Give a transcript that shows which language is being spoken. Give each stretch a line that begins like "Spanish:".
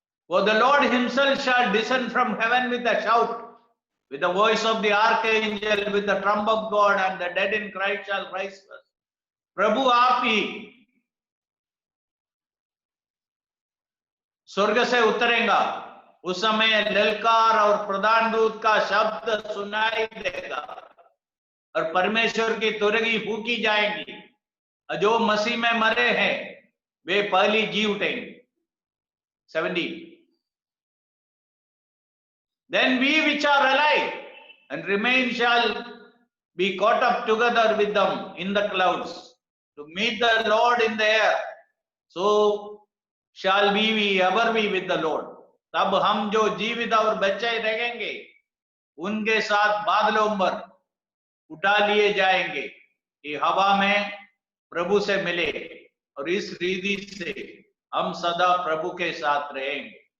English: For the Lord himself shall descend from heaven with a shout, with the voice of the archangel, with the trump of God, and the dead in Christ shall rise first.
Hindi: प्रभु आप ही स्वर्ग से उतरेगा, उस समय ललकार और प्रधान दूत का शब्द सुनाई देगा और परमेश्वर की तुरगी फूकी जाएंगी, जो मसीह में मरे हैं वे पहली जी उठेंगे।
English: 17. Then we which are alive and remain shall be caught up together with them in the clouds to meet the Lord in the air. So shall we ever be with the Lord.
Hindi: तब हम जो जीवित और बचे रहेंगे उनके साथ बादलों पर उठा लिए जाएंगे कि हवा में प्रभु से मिले, और इस रीति से हम सदा प्रभु के साथ रहेंगे।